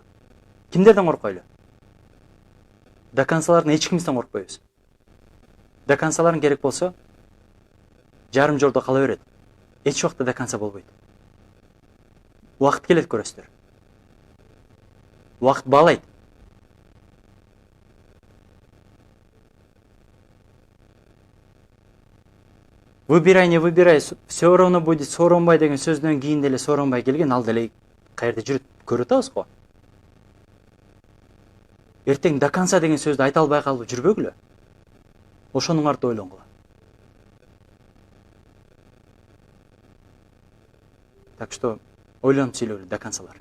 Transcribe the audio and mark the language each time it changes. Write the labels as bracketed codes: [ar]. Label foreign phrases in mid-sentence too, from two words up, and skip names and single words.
[ky] Кимдерден коркойлу? Докансалардын эч кимисинен коркпойбуз. Докансаларын керек болсо, жарым жолдо кала берет. Эч убакта доканса болбойт. Убакыт келет, көрөсүздөр. Убакыт баалайт. [ru] Выбирай, не выбирай, все равно будет [ky] Сооронбай деген сөздөн кийин деле Сооронбай келген, ал деле каерде жүрүп көрүп атабыз го. Эртең доканса деген сөздү айта албай калып жүрбөгүлө. Ошонун арты ойлонгула. [ru] Так что [ky] ойлонуп сүйлөгүлө докансалар.